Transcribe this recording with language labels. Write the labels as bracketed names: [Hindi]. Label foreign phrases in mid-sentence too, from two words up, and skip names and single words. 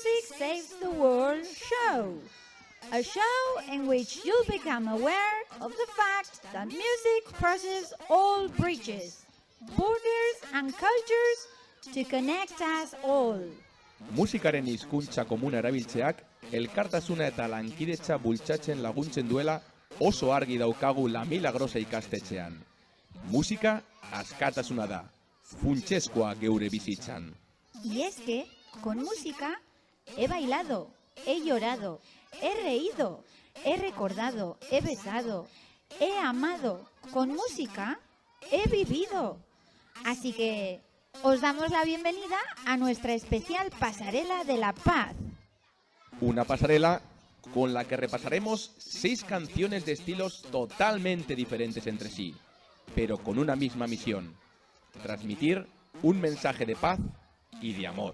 [English] Saves the World show. A show in which you'll become aware of the fact that music crosses all bridges, borders and cultures to connect us all. [Basque] Musikaren hizkuntza komuna erabiltzeak elkartasuna eta lankidetza bultzatzen laguntzen duela oso argi daukagu La Milagrosa ikastetxean. Musika askatasuna da, funtsezkoa geure bizitzan. [Spanish] Y es que, con música, he bailado, he llorado, he reído, he recordado, he besado, he amado. Con música, he vivido. Así que os damos la bienvenida a nuestra especial Pasarela de la Paz. Una pasarela con la que repasaremos 6 canciones de estilos totalmente diferentes entre sí, pero con una misma misión: transmitir un mensaje de paz y de amor.